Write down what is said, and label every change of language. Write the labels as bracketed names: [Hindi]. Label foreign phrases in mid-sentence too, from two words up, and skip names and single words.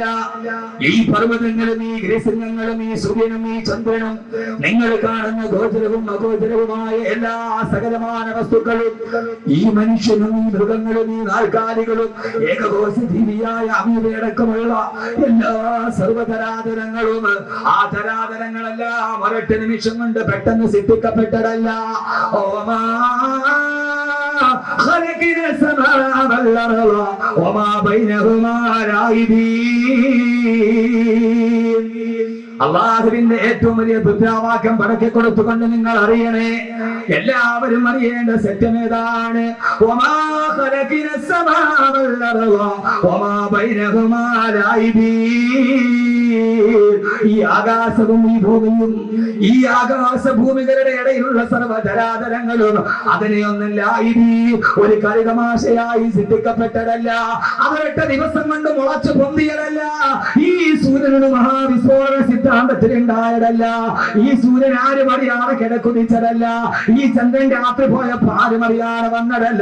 [Malayalam] ഈ പർവ്വതങ്ങളും ഈ ഗ്രഹങ്ങളും ഈ സൂര്യനും ഈ ചന്ദ്രനും നിങ്ങൾ കാണുന്ന ഗോചരവും അഗോചരവുമായ എല്ലാ സകലമായ വസ്തുക്കളും, ഈ മനുഷ്യനും ഈ മൃഗങ്ങളും ഈ നാൽക്കാലികളും ഏകകോശ ജീവിയായ അമീബയടക്കമുള്ള എല്ലാ സർവ്വതരാതരങ്ങളും, ആ തരാതരങ്ങളെല്ലാം ഒരൊറ്റ നിമിഷം കൊണ്ട് പെട്ടെന്ന് സൃഷ്ടിക്കപ്പെട്ടതല്ല. [Arabic] ഓമാ خلقنا السماء والأرض وما بينهما لاعبين. [Malayalam] അള്ളാഹുവിന്റെ ഏറ്റവും വലിയ ദുർവാക്യം പടക്കി കൊടുത്തുകൊണ്ട് നിങ്ങൾ അറിയണേ, എല്ലാവരും അറിയേണ്ട സത്യമേതാണ്, [Arabic] وما خلقنا السماء والأرض وما بينهما لاعبين. [Malayalam] ഈ ആകാശവും ഈ ഭൂമിയും, ഈ ആകാശഭൂമികളുടെ ഇടയിലുള്ള സർവ്വധരാധരങ്ങളും അതിനെയൊന്നല്ല ഒരു കളിതമാശയായി സൃഷ്ടിക്കപ്പെട്ടതല്ല, അവരൊറ്റ ദിവസം കൊണ്ട് മുളച്ചു പൊന്തിയതല്ല, ഈ സൂര്യനൊരു മഹാവിസ്ഫോടന സിദ്ധാന്തത്തിലുണ്ടായതല്ല, ഈ സൂര്യൻ ആരും അറിയാതെ കിടക്കുതിച്ചതല്ല, ഈ ചന്ദ്രൻ രാത്രി പോയപ്പോ ആരും അറിയാതെ വന്നതല്ല.